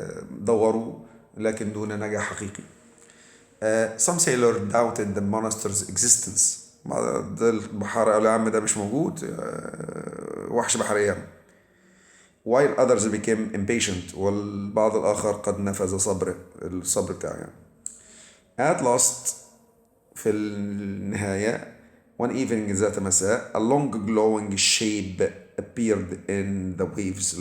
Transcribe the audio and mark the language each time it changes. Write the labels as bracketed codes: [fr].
[ar] دوروا لكن دون نجاح حقيقي. [en] Some sailors doubted the monster's existence. [ar] ده البحارة قالوا يا عم ده مش موجود، وحش بحري يعني. [en] While others became impatient. [ar] والبعض الآخر قد نفذ الصبر بتاعه يعني. [en] At last [ar] في النهاية [en] one evening [ar] ذات مساء [en] a long glowing shape appeared in the waves.